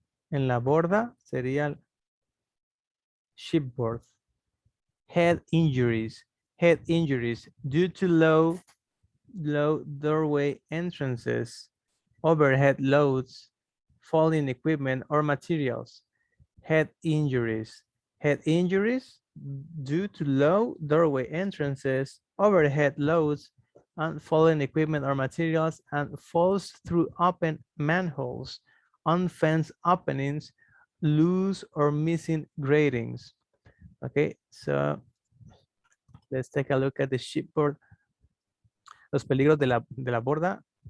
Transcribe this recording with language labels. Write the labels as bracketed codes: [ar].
[es] En la borda sería el shipboard. [en] Head injuries. Head injuries due to low doorway entrances, overhead loads, falling equipment or materials. Head injuries. Head injuries due to low doorway entrances, overhead loads, and falling equipment or materials, and falls through open manholes, unfenced openings, loose or missing gratings. Okay, so let's take a look at the shipboard. [es] Los peligros de la borda.